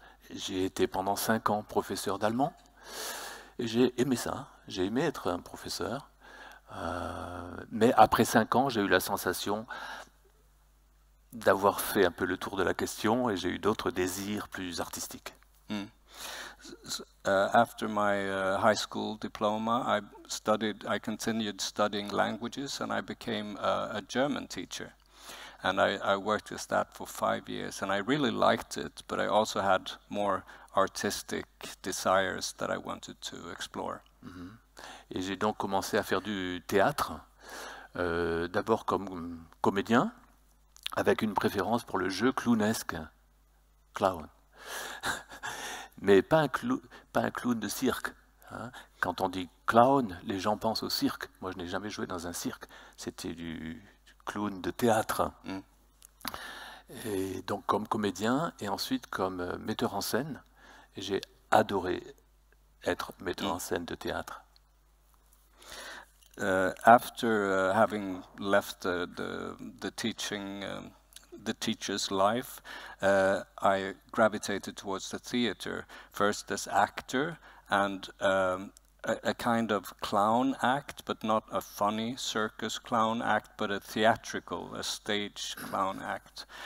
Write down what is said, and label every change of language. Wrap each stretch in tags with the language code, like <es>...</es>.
<fr>J'ai été pendant 5 ans professeur d'allemand et j'ai aimé ça, j'ai aimé être un professeur. Mais après 5 ans, j'ai eu la sensation d'avoir fait un peu le tour de la question et j'ai eu d'autres désirs plus artistiques.</fr> <en>After my high school diploma, I continued studying languages, and I became a German teacher. And I worked as that for 5 years, and I really liked it, but I also had more artistic desires that I wanted to explore.</en> <fr>Et j'ai donc commencé à faire du théâtre, d'abord comme comédien, avec une préférence pour le jeu clownesque, clown. Mais pas un clown de cirque. Hein. Quand on dit clown, les gens pensent au cirque. Moi, je n'ai jamais joué dans un cirque. C'était du clown de théâtre. Et donc comme comédien et ensuite comme metteur en scène. Et j'ai adoré être metteur en scène de théâtre.</fr> <en>After having left the teaching, the teacher's life, I gravitated towards the theater, first as actor and a kind of clown act, but not a funny circus clown act, but a theatrical, a stage clown act.</en>